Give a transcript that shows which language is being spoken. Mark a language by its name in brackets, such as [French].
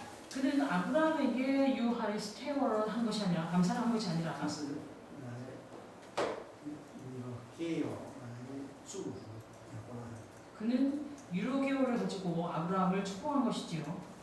[Korean] 그는 아브라함에게 유하리 스테어를 한 것이 아니라 감사를 한 것이 아니라 [Chinese] 他是来给来祝福亚伯拉罕。 [Korean] 그는 유로게오를 가지고 아브라함을 축복한 것이지요.